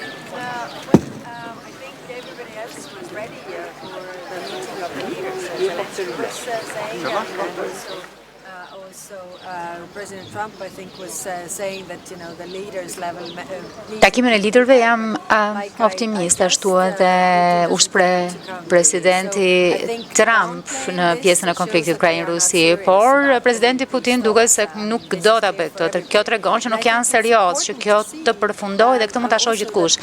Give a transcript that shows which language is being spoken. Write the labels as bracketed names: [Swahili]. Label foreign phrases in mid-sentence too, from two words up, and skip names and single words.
[English] I think everybody else was ready for the meeting of the leaders. Zelensky was saying, and also President Trump, I think, was saying that the leaders level. [Albanian] Takimin e liderëve jam optimist, ashtu edhe u shpreh presidenti Trump në pjesën e konfliktit Ukrainë-Rusi, por presidenti Putin duket se nuk do ta bëjë këtë. Kjo tregon që nuk janë serioz, që kjo të përfundojë dhe këtë mund ta shohë gjithkush.